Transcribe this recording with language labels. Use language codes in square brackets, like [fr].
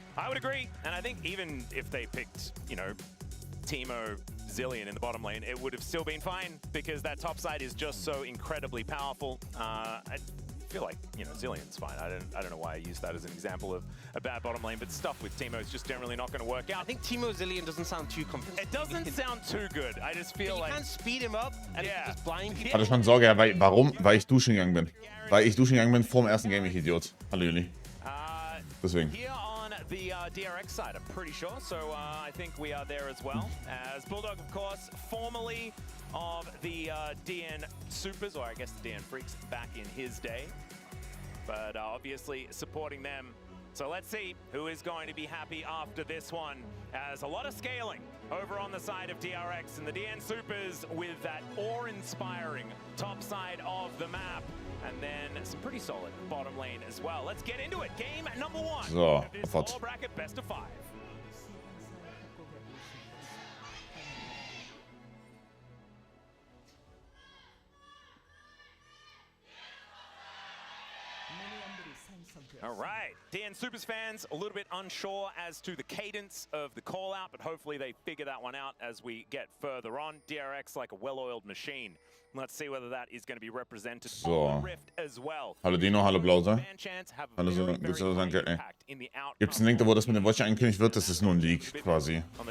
[en] I would agree, and I think even if they picked, you know, Teemo Zilean in the bottom lane, it would have still been fine because that top side is just so incredibly powerful. I feel like, you know, Zilean's fine. I don't know why I used that as an example of a bad bottom lane, but stuff with Teemo is just generally not going to work out. I think Teemo Zilean doesn't sound too convincing. It doesn't sound too good. I just feel like... You can't speed him up and just blind people. [de] Hatte schon Sorge, ja, warum? Weil ich duschen gegangen bin. Weil ich duschen gegangen bin vor dem ersten Game, ich Idiot. Hallo Juli. Deswegen. [en] Here on the DRX side, I'm pretty sure. So I think we are there as well. As Bulldog, of course, formerly of the DN Supers, or I guess the DN Freaks back in his day. But obviously supporting them. So let's see who is going to be happy after this one. As a lot of scaling over on the side of DRX and the DN Supers with that awe-inspiring top side of the map. And then some pretty solid bottom lane as well. Let's get into it. Game number one. So, this all bracket best of 5. All right, DN Supers fans, a little bit unsure as to the cadence of the call out, but hopefully they figure that one out as we get further on. DRX like a well-oiled machine. Let's see whether that is going to be represented on the Rift as well. [de] Hallo Dino, hallo Blause. Hallo danke. Gibt's einen Link, wo das mit dem Voice angekündigt wird? Das ist nur ein Leak quasi.